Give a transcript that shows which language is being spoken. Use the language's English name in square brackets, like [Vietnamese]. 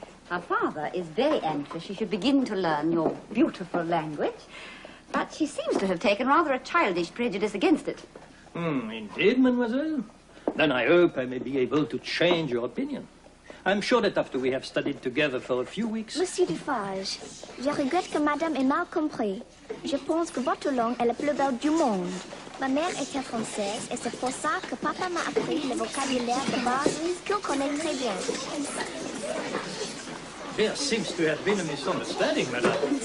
[English] Her father is very anxious she should begin to learn your beautiful language, but she seems to have taken rather a childish prejudice against it. Indeed, mademoiselle. Then I hope I may be able to change your opinion. I'm sure that after we have studied together for a few weeks... [French] Monsieur Dufarge, je regrette que madame ait mal compris. Je pense que votre langue est la plus belle du monde. Ma mère était française et c'est pour ça que papa m'a appris le vocabulaire de base qu'il connaît très bien. [English] There seems to have been a misunderstanding, madame.